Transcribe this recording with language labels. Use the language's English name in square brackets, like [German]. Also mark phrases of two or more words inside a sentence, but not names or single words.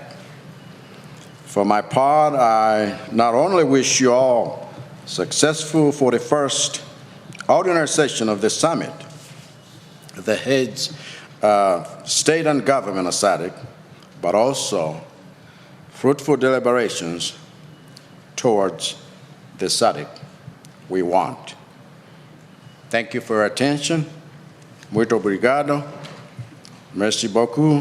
[English] For my part, I not only wish you all successful for the first ordinary session of the summit, the heads of state and government of Sadc, but also fruitful deliberations towards the Sadc we want. Thank you for your attention. [Portuguese] Muito obrigado. [French] Merci beaucoup.